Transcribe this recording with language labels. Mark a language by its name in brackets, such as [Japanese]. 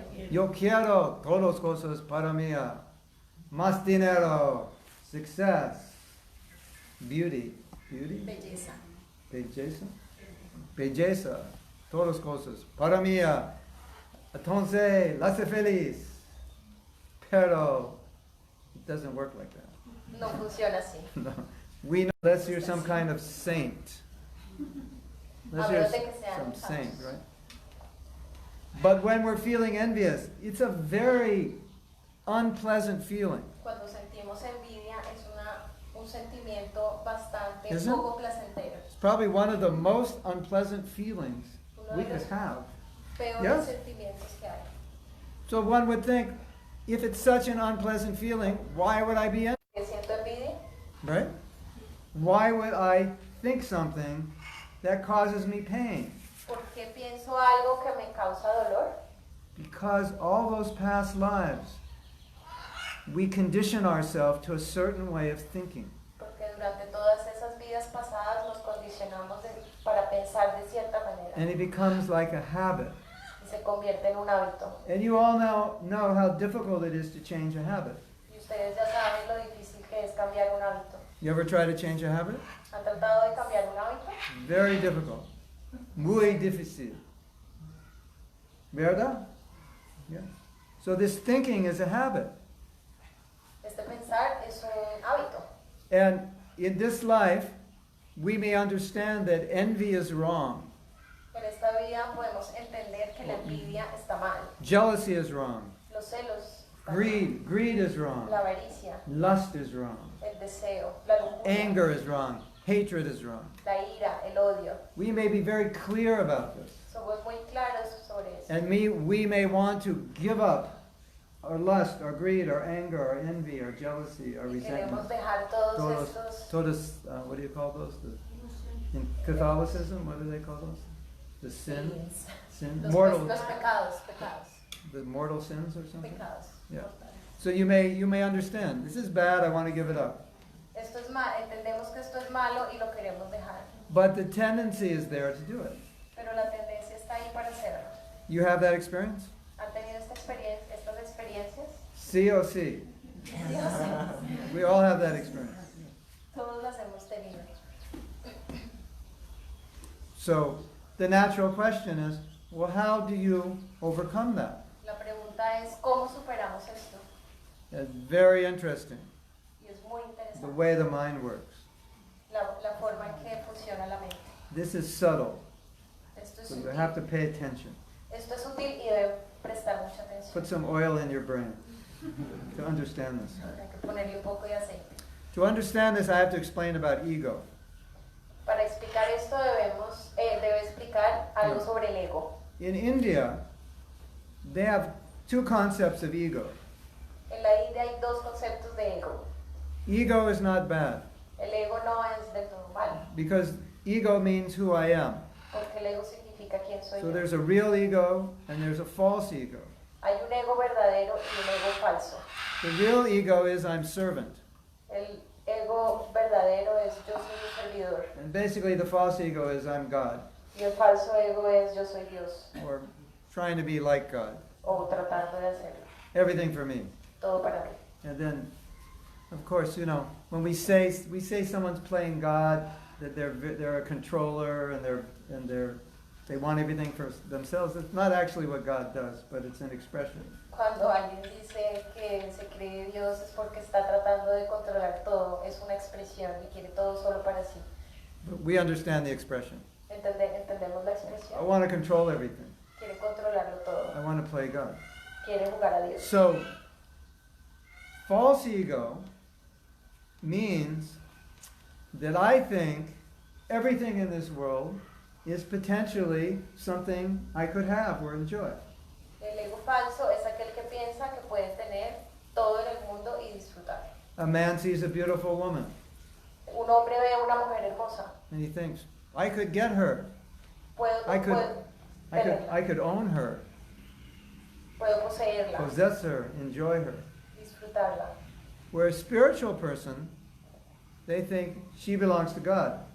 [Spanish] Yo quiero todas cosas para mí. Más dinero, [English] success, beauty. [Spanish] Belleza. Belleza, todas cosas para mí. Entonces, la hace feliz. [English] Pero it doesn't work like that. [Spanish] No funciona así. No. [English] We know unless you're some kind of saint. Unless you're some saint, right? But when we're feeling envious, it's a very unpleasant feeling. [Spanish] Cuando sentimos envidia es un sentimiento bastante [English] Isn't it? [Spanish] poco placentero. [English] It's probably one of the most unpleasant feelings we could have. [Spanish] Peores [English] Yes? [Spanish] sentimientos que hay. [English] So one would think, if it's such an unpleasant feeling, why would I be envious? [Spanish] ¿Que siento envidia? [English] Right? Why would I think something that causes me pain? [Spanish] ¿Por qué pienso algo que me causa dolor? [English] Because all those past lives, we condition ourselves to a certain way of thinking. [Spanish] Porque durante todas esas vidas pasadas nos condicionamos para pensar de cierta manera. [English] And it becomes like a habit. [Spanish] Y se convierte en un hábito. [English] And you all now know how difficult it is to change a habit. [Spanish] Y ustedes ya saben lo difícil que es cambiar un hábito. [English] You ever try to change a habit? [Spanish] ¿Han tratado de cambiar un hábito? [English] Very difficult. [Spanish] Muy difícil. ¿Verdad? [English] Yeah. So this thinking is a habit. [Spanish] Este pensar es un hábito. [English] And in this life, we may understand that envy is wrong. [Spanish] En esta vida podemos entender que la envidia está mal. [English] Jealousy is wrong. [Spanish] Los celos están [English] Greed is [Spanish] mal. [English] wrong. [Spanish] La avaricia, [English] Lust is wrong. [Spanish] el deseo, la lujuria, [English] Anger is wrong. Hatred is wrong. [Spanish] la ira, el odio. [English] We may be very clear about this. [Spanish] Somos muy claros sobre eso. [English] And we may want to give up our lust, our greed, our anger, our envy, our jealousy, our [Spanish] Y resentment. queremos dejar todos Todos, estos [English] what do you call those? In Catholicism, what do they call those? The sin? Sin? [Spanish] los [English] Mortal, [Spanish] pecados, [English] the mortal sins or something? [Spanish] pecados. [English] Yeah. So you may understand, this is bad, I want to give it up. [Spanish] Esto es mal, entendemos que esto es malo y lo queremos dejar. [English] But the tendency is there to do it. [Spanish] Pero la tendencia está ahí para hacerlo. [English] You have that experience? [Spanish] ¿Han tenido estas experiencias? Sí o sí. Sí o sí. [English] We all have that experience. [Spanish] Todos las hemos tenido. [English] So the natural question is, well, how do you overcome that? [Spanish] La pregunta es, ¿cómo superamos esto? [English] It's very interesting, [Spanish] Y es muy [English] the [Spanish] interesante [English] way the mind works. [Spanish] la forma en que funciona la mente. [English] This is subtle, [Spanish] Esto es [English] so you [Spanish] sutil. [English] have to pay attention. [Spanish] Esto es sutil y debe prestar mucha atención. [English] Put some oil in your brain to understand this. [Spanish] Hay que ponerle un poco de aceite. [English] To understand this, I have to explain about ego. [Spanish] Para explicar esto debe explicar algo sobre el ego. [English] In India, they have two concepts of ego. [Spanish] En la India hay dos conceptos de ego. [English] Ego is not bad [Spanish] El ego no es del todo malo, [English] because ego means who I am. [Spanish] Porque el ego significa quién soy [English] So [Spanish] yo. [English] there's a real ego and there's a false ego. [Spanish] Hay un ego verdadero y un ego falso. [English] The real ego is I'm servant. [Spanish] El ego verdadero es yo soy un servidor. [English] And basically the false ego is I'm God. [Spanish] Y el falso ego es yo soy Dios. [English] Or trying to be like God. [Spanish] O tratando de hacerlo. [English] Everything for me. [Spanish] Todo para mí. [English] And then, of course, when we say someone's playing God, that they're a controller and they want everything for themselves. It's not actually what God does, but it's an expression. [Spanish] Cuando alguien dice que se cree Dios es porque está tratando de controlar todo. Es una expresión y quiere todo solo para sí. [English] But we understand the expression. [Spanish] Entendemos la [English] I [Spanish] expresión. [English] want to control everything. [Spanish] Quiere controlarlo todo. [English] I want to play God. [Spanish] Quiere jugar a Dios. [English] So, false ego means that I think everything in this world is potentially something I could have or enjoy. [Spanish] El ego falso es aquel que piensa que puede tener todo en el mundo y disfrutar. [English] A man sees a beautiful woman [Spanish] Un hombre ve a una mujer hermosa. [English] and he thinks, I could get her. I could own her, [Spanish] puedo poseerla, [English] possess her, enjoy her. [Spanish] disfrutarla. [English] Where a spiritual person, they think she belongs to God.